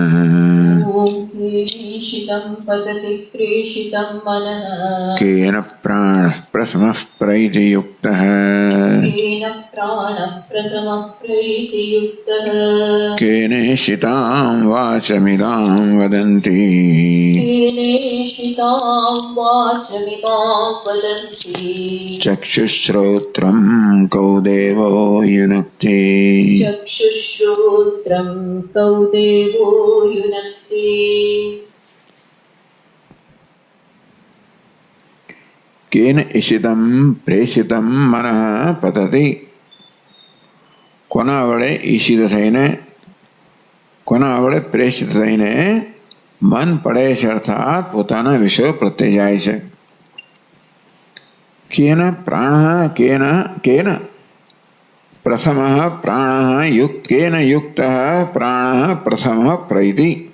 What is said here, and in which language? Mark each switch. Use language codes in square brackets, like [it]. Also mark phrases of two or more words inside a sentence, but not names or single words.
[sa] केन प्राणः प्रथमः प्रैतियुक्तः केनेषितां वाचमिदां वदन्ति चक्षुश्रोत्रं कौ देवो युनक्ति चक्षुश्रोत्रं कौ देवो युनक्ति। केन इषितं प्रेषितं मनः पतति [gu] કોના વડે ઈશિત થઈને કોના વડે પ્રેષિત થઈને મન પડે છે અર્થાત પોતાના વિષયો પ્રત્યે જાય છે. [sa] केन प्राणः केन केन प्रथमः प्राणः केन युक्तः प्राणः प्रथमः प्रैति.